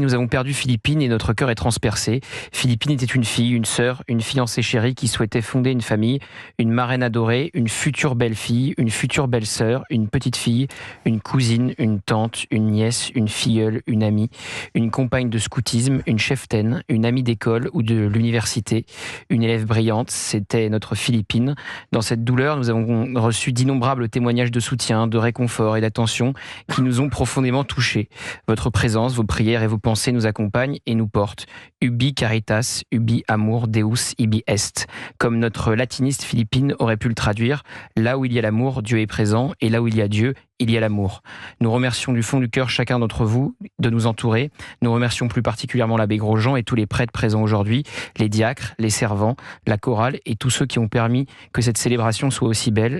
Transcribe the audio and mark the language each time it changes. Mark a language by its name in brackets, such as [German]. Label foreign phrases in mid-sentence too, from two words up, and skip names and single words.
[French] Nous avons perdu Philippine et notre cœur est transpercé. Philippine était une fille, une sœur, une fiancée chérie qui souhaitait fonder une famille, une marraine adorée, une future belle-fille, une future belle-sœur, une petite fille, une cousine, une tante, une nièce, une filleule, une amie, une compagne de scoutisme, une cheftaine, une amie d'école ou de l'université, une élève brillante. C'était notre Philippine. Dans cette douleur, nous avons reçu d'innombrables témoignages de soutien, de réconfort et d'attention qui nous ont profondément touchés. Votre présence, vos prières et vos pensées nous accompagnent et nous portent. [Latin] Ubi caritas, ubi amor, deus ibi est. [French] Comme notre latiniste Philippine aurait pu le traduire, là où il y a l'amour, Dieu est présent, et là où il y a Dieu, il y a l'amour. Nous remercions du fond du cœur chacun d'entre vous de nous entourer. Nous remercions plus particulièrement l'abbé Grosjean et tous les prêtres présents aujourd'hui, les diacres, les servants, la chorale et tous ceux qui ont permis que cette célébration soit aussi belle.